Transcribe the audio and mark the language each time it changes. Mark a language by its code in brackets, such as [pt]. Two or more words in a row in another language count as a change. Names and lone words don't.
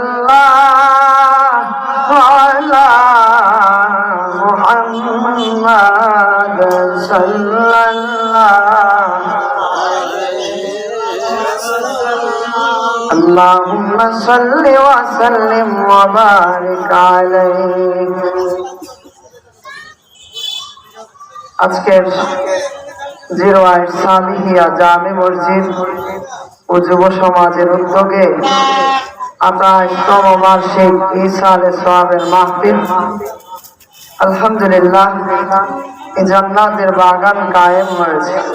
[ar] اللہ علی محمد صلی اللہ اللہم صلی وسلم وبارک علیہ। [bn] আজকের জিরোয়াইট সালিহিয়া জামে মসজিদ ও যুব সমাজের উদ্যোগে 28তম বার্ষিক ইসালে সোয়াবের মাহফিল আলহামদুলিল্লাহ এই জান্নাতের বাগান কায়েম হয়েছে।